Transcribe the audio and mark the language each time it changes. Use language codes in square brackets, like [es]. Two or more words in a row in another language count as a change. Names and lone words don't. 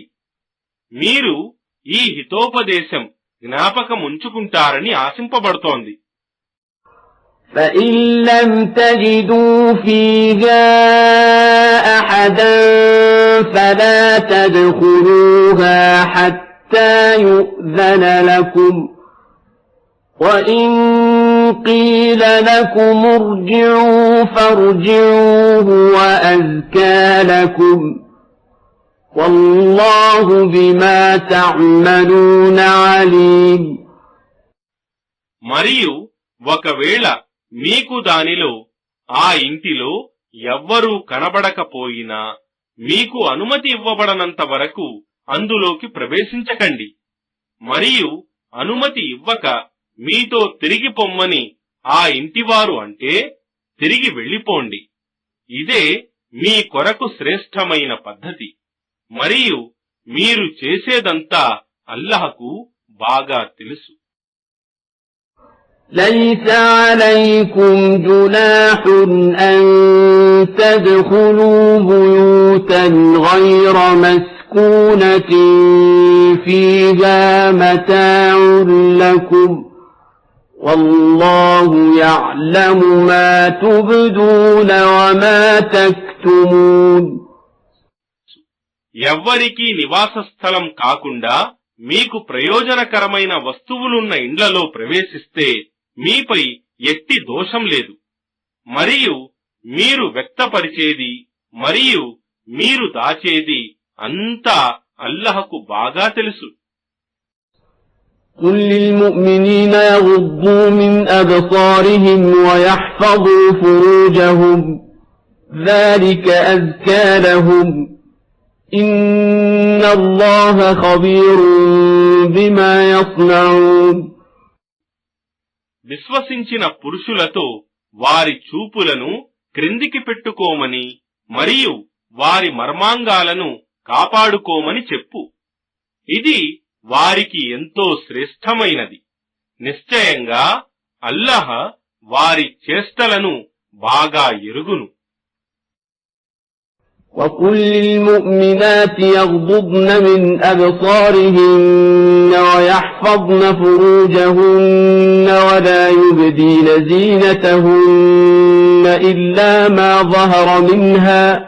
[te] మీరు ఈ హితోపదేశం జ్ఞాపకముంచుకుంటారని ఆశింపబడుతోంది. [ar] فإن لم تجدوا فيها أحدا فلا تدخلوها حتى يؤذن لكم وإن قيل لكم ارجعوا فارجعوا هو أزكى لكم والله بما تعملون عليم. [te] మరియు ఒకవేళ మీకు దానిలో ఆ ఇంటిలో ఎవ్వరూ కనబడకపోయినా మీకు అనుమతి ఇవ్వబడనంత వరకు అందులోకి ప్రవేశించకండి. మరియు అనుమతి ఇవ్వక మీతో తిరిగి పొమ్మని ఆ ఇంటివారు అంటే తిరిగి వెళ్ళిపోండి. ఇదే మీ కొరకు శ్రేష్టమైన పద్ధతి. మరియు మీరు చేసేదంతా అల్లాహకు బాగా తెలుసు. [ar] ليس عليكم جناح أن تدخلوا بيوتا غير مسكونة فيها متاع لكم والله يعلم ما تبدون وما تكتمون. [te] ఎవ్వరికీ నివాస స్థలం కాకుండా మీకు ప్రయోజనకరమైన వస్తువులున్న ఇండ్లలో ప్రవేశిస్తే మీపై ఎట్టి దోషం లేదు. మరియు మీరు వ్యక్తపరిచేది మరియు మీరు దాచేది అంతా అల్లాహకు బాగా తెలుసు. [ar] قل للمؤمنين يغضوا من أبصارهم ويحفظوا فروجهم ذلك أزكى لهم إن الله خبير بما يصنعون. [te] విశ్వసించిన పురుషులతో వారి చూపులను క్రిందికి పెట్టుకోమని మరియు వారి మర్మాంగాలను కాపాడుకోమని చెప్పు. ఇది వారికి ఎంతో శ్రేష్టమైనది. నిశ్చయంగా అల్లాహ్ వారి చేష్టలను బాగా ఎరుగును. [ar] وقل للمؤمنات يغضضن من أبصارهن ويحفظن فروجهن ولا يبدين زينتهن إلا ما ظهر منها